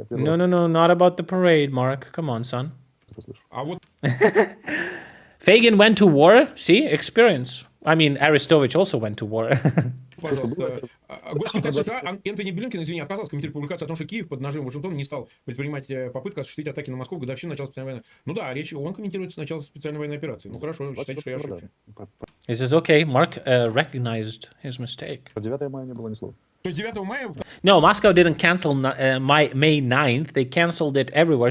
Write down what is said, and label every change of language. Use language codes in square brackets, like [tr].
[en] No, not about the parade, Mark. Come on, son. [ru] А вот... [en] Fagin went to war. See? Experience. I mean, Arestovich also went to war. [ru] Пожалуйста. Госсекретарь США Энтони Блинкен, извини, отказался комментировать публикацию о том, что Киев под нажимом Вашингтона не стал предпринимать попытку осуществить атаки на Москву в годовщину начала специальной войны. Ну да, речь, он комментирует начало специальной военной операции. Ну хорошо, считайте, что я ошибся. [en] He says, okay, Mark recognized his mistake. [ru] 9 мая не было ни слова. То есть 9 мая... [en] No, Moscow didn't cancel May 9th. They canceled it everywhere.